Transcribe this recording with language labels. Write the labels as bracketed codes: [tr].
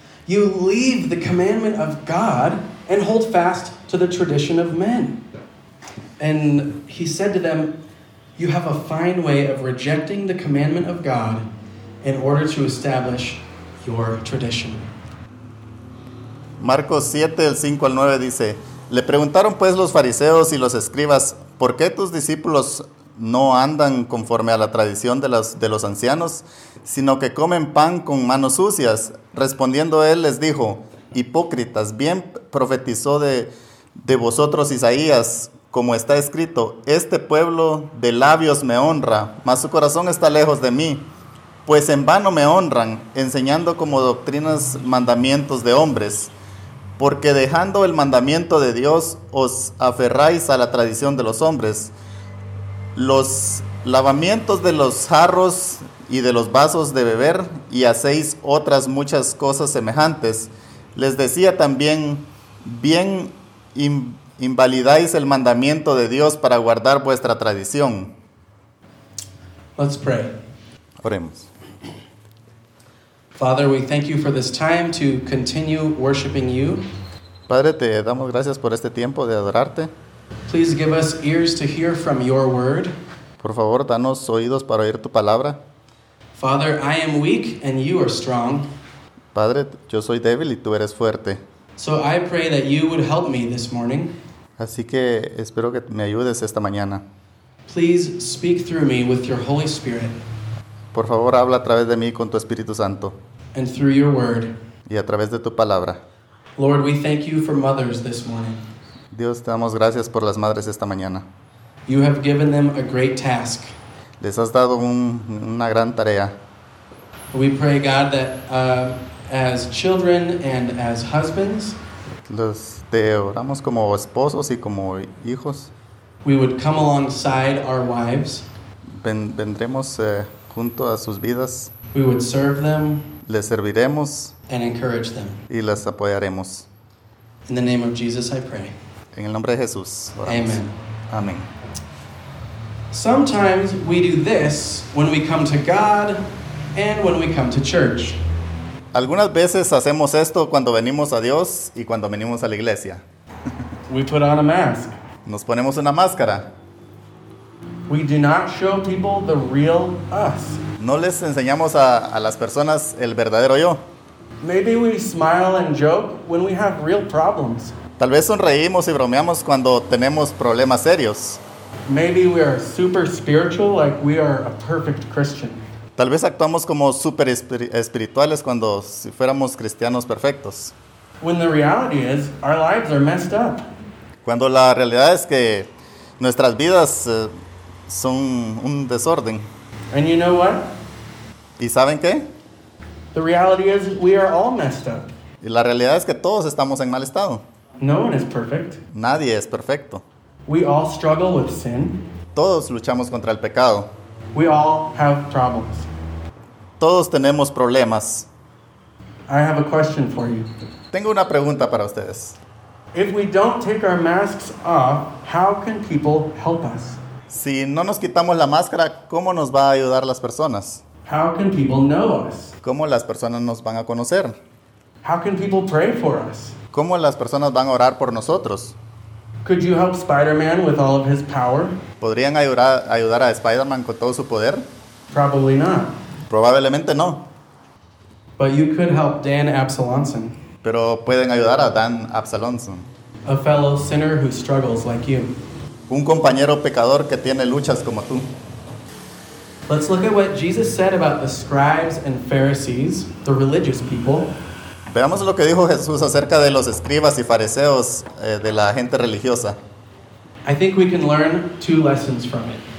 [en] You leave the commandment of God and hold fast to the tradition of men." And he said to them, "You have a fine way of rejecting the commandment of God in order to establish your tradition." [es] Marcos 7, del 5 al 9 dice, "Le preguntaron pues los fariseos y los escribas, '¿Por qué tus discípulos no andan conforme a la tradición de los ancianos, sino que comen pan con manos sucias?' Respondiendo él les dijo, 'Hipócritas, bien profetizó de vosotros Isaías, como está escrito: Este pueblo de labios me honra, mas su corazón está lejos de mí. Pues en vano me honran, enseñando como doctrinas mandamientos de hombres. Porque dejando el mandamiento de Dios, os aferráis a la tradición de los hombres. Los lavamientos de los jarros y de los vasos de beber, y hacéis otras muchas cosas semejantes.' Les decía también, 'Bien invalidáis el mandamiento de Dios para guardar vuestra tradición.'" [en] Let's pray. [es] Oremos. [en] Father, we thank you for this time to continue worshiping you. [es] Padre, te damos gracias por este tiempo de adorarte. [en] Please give us ears to hear from your word. [es] Por favor, danos oídos para oír tu palabra. [en] Father, I am weak and you are strong. [es] Padre, yo soy débil y tú eres fuerte. [en] So I pray that you would help me this morning. [es] Así que espero que me ayudes esta mañana. [en] Please speak through me with your Holy Spirit. [es] Por favor, habla a través de mí con tu Espíritu Santo. [en] And through your word. [es] Y a través de tu palabra. [en] Lord, we thank you for mothers this morning. [es] Dios, te damos gracias por las madres esta mañana. [en] You have given them a great task. [es] Les has dado una gran tarea. [en] We pray, God, that as children and as husbands, [es] te oramos como esposos y como hijos, [en] we would come alongside our wives. [es] Vendremos junto a sus vidas. [en] We would serve them. [es] Les serviremos. [en] And encourage them. [es] Y las apoyaremos. [en] In the name of Jesus, I pray. [es] En el nombre de Jesús, oramos. Amen. Amén. [en] Sometimes we do this when we come to God and when we come to church. [es] Algunas veces hacemos esto cuando venimos a Dios y cuando venimos a la iglesia. [en] We put on a mask. [es] Nos ponemos una máscara. [en] We do not show people the real us. [es] No les enseñamos a las personas el verdadero yo. [en] Maybe we smile and joke when we have real problems. [es] Tal vez sonreímos y bromeamos cuando tenemos problemas serios. [en] Maybe we are super spiritual, like we are a perfect Christian. [es] Tal vez actuamos como super espirituales cuando si fuéramos cristianos perfectos. [en] When the reality is, our lives are messed up. [es] Cuando la realidad es que nuestras vidas son un desorden. [en] And you know what? [es] ¿Y saben qué? [en] The reality is, we are all messed up. [es] Y la realidad es que todos estamos en mal estado. [en] No one is perfect. [es] Nadie es perfecto. [en] We all struggle with sin. [es] Todos luchamos contra el pecado. [en] We all have problems. [es] Todos tenemos problemas. [en] I have a question for you. [es] Tengo una pregunta para ustedes. [en] If we don't take our masks off, how can people help us? [es] Si no nos quitamos la máscara, ¿cómo nos va a ayudar las personas? [en] How can people know us? [es] ¿Cómo las personas nos van a conocer? [en] How can people pray for us? [es] ¿Cómo las personas van a orar por nosotros? [en] Could you help Spider-Man with all of his power? [es] ¿Podrían ayudar a Spider-Man con todo su poder? [en] Probably not. [es] Probablemente no. [en] But you could help Dan Absalonson. [es] Pero pueden ayudar a Dan Absalonson. [en] A fellow sinner who struggles like you. [es] Un compañero pecador que tiene luchas como tú. [en] Let's look at what Jesus said about the scribes and Pharisees, the religious people. [es] Veamos lo que dijo Jesús acerca de los escribas y fariseos de la gente religiosa. [en] I think we can learn two lessons from it.